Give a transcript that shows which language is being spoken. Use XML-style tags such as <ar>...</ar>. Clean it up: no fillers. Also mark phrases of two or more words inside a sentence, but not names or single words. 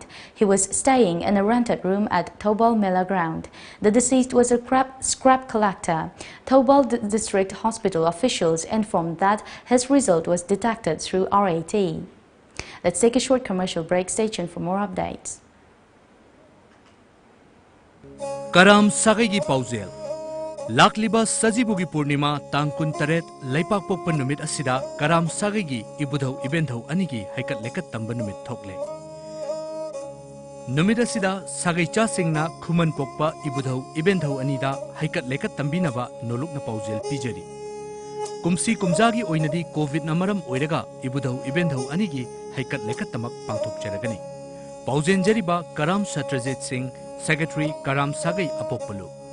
<en>He was staying in a rented room at Thobal Mela ground. The deceased was a scrap collector. Thobal district hospital officials informed that his result was detected through RAT. Let's take a short commercial break. Stay tuned for more updates.</en> <mni>Karam Sagagi Pauzel Lakliba Sajibugi Purnima Tangkun Taret Laipak Pokpan Numit Asida Karam Sagagi Ibudho Ibentho Anigi Haikat Lekat Tambanumit Tokle Numit Asida Sagaicha Singna Kuman Pokpa Ibudho Ibentho Anida Haikat Lekat Tambinava Nolok na Pauzel Pijari Kumsi Kumzagi Oinadi COVID Namaram Oirega Ibudho Ibentho Anigi Haikat Lekat Tamak Pangtok Jaragani Pauzen Jariba Karam Satrajit Singh Secretary Karam Sagai Apokpalu</mni>